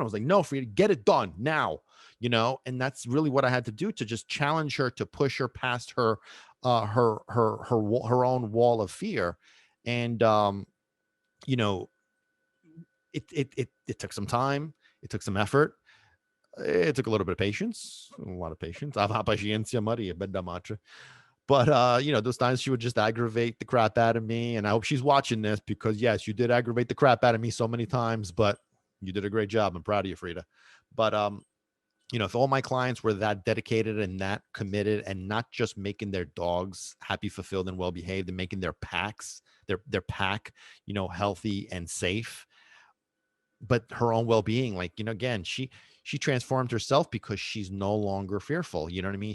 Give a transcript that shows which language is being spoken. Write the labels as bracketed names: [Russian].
[English] I was like, no, Frida, get it done now, and that's really what I had to do, to just challenge her, to push her past her own wall of fear. And, it took some time. It took some effort. It took a little bit of patience, a lot of patience. [Italian] Aveva pazienza, Maria, bella madre. [English] But those times she would just aggravate the crap out of me. And I hope she's watching this, because yes, you did aggravate the crap out of me so many times, but you did a great job. I'm proud of you, Frida. But if all my clients were that dedicated and that committed, and not just making their dogs happy, fulfilled, and well behaved, and making their packs, their pack, healthy and safe, but her own well-being, like, again, she transformed herself because she's no longer fearful. You know what I mean?